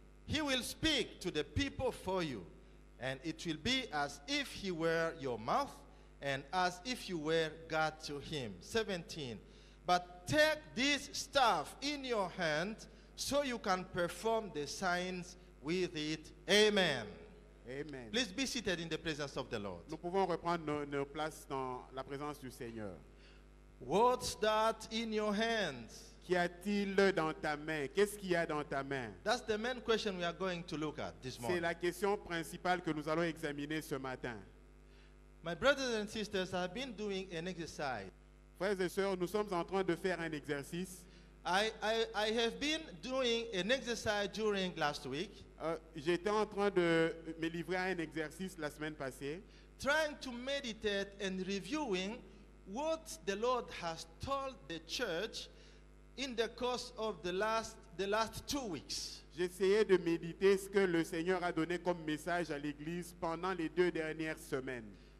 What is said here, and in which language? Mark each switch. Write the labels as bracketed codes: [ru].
[en] He will speak to the people for you, and it will be as if he were your mouth, and as if you were God to him. 17. But take this staff in your hand, so you can perform the signs with it. Amen. Amen. Please be seated in the presence of the Lord. [fr] Nous pouvons reprendre nos places dans la présence du Seigneur. [en] What's that in your hands? [fr] Qu'y a-t-il dans ta main? Qu'est-ce qu'il y a dans ta main? [en] That's the main question we are going to look at this [fr] C'est [en] morning. [fr] la question principale que nous allons examiner ce matin. [en] My brothers and sisters, I've been doing an exercise. [fr] Frères et sœurs, nous sommes en train de faire un exercice. [en] I have been doing an exercise during last week, [fr] J'étais en train de me livrer à un exercice la semaine passée, [en] trying to meditate and reviewing what the Lord has told the church in the course of the last 2 weeks. [fr] J'essayais de méditer ce que le Seigneur a donné comme message à l'Église pendant les 2 dernières semaines.